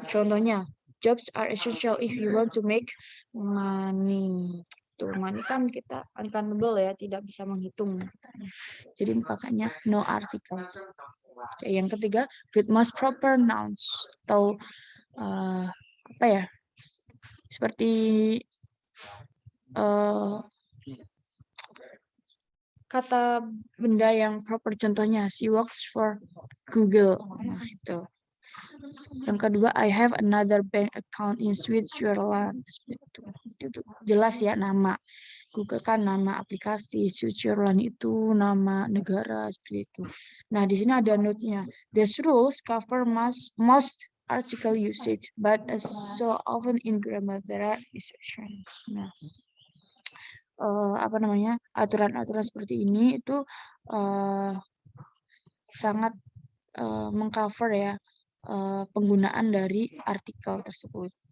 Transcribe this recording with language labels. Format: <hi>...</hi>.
<id>Contohnya,</id> <en>jobs are essential if you want to make money.</en> <id>Tuh, money kan kita uncountable ya, tidak bisa menghitung. Jadi makanya</id> <en>no article.</en> <id>Yang ketiga,</id> <en>with most proper nouns</en> <id>atau apa ya? Seperti kata benda yang proper, contohnya</id> <en>she works for Google.</en> <id>Nah, itu. Yang kedua,</id> <en>I have another bank account in Switzerland.</en> <id>Itu jelas ya nama. Google kan nama aplikasi, Switzerland itu nama negara seperti itu. Nah, di sini ada note-nya.</id> <en>These rules cover most article usage, but as so often in grammar there are exceptions.</en> <id>Nah, apa namanya, aturan-aturan seperti ini itu sangat mengcover ya penggunaan dari artikel tersebut.</id>